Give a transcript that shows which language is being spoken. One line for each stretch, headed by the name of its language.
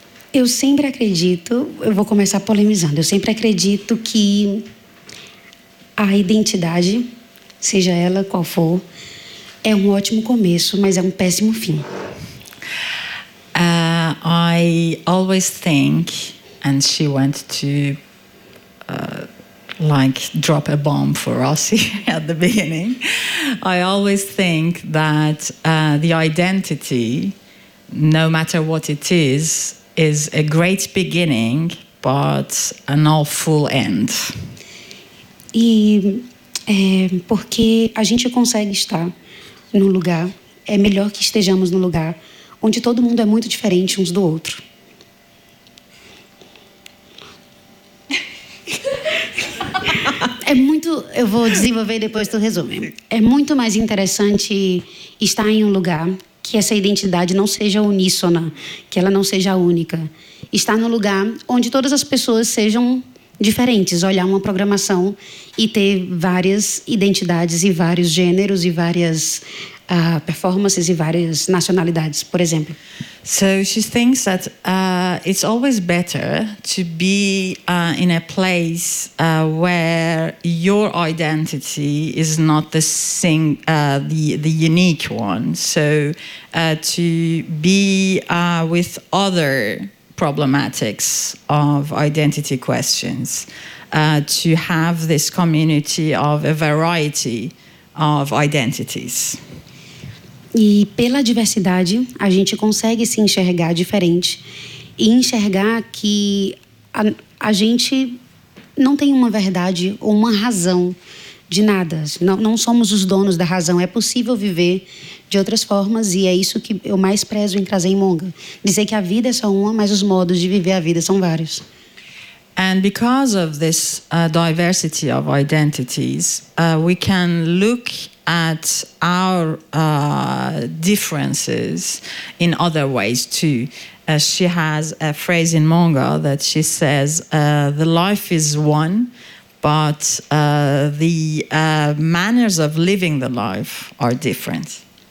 Portuguese: Eu sempre acredito, eu vou começar polemizando, eu sempre acredito que a identidade, seja ela qual for, é um ótimo começo, mas é um péssimo fim.
English: I always think, and she went to like drop a bomb for Rossi at the beginning, I always think that the identity, no matter what it is a great beginning, but an awful end.
Portuguese: E porque a gente consegue estar no lugar, é melhor que estejamos no lugar onde todo mundo é muito diferente uns do outro. Eu vou desenvolver e depois tu resume. É muito mais interessante estar em um lugar que essa identidade não seja uníssona, que ela não seja única. Estar num lugar onde todas as pessoas sejam diferentes, olhar uma programação e ter várias identidades e vários gêneros e várias performances e várias nacionalidades, por exemplo.
English: So she thinks that it's always better to be in a place where your identity is not the the unique one. So to be with other problematics of identity questions, to have this community of a variety of identities.
Portuguese: E pela diversidade, a gente consegue se enxergar diferente e enxergar que a gente não tem uma verdade ou uma razão de nada. Não somos os donos da razão. É possível viver de outras formas e é isso que eu mais prezo em trazer em Monga. Dizer que a vida é só uma, mas os modos de viver a vida são vários.
English: And because of this diversity of identities, we can look at our differences in other ways too. She has a phrase in Monga that she says, the life is one, but the manners of living the life are different.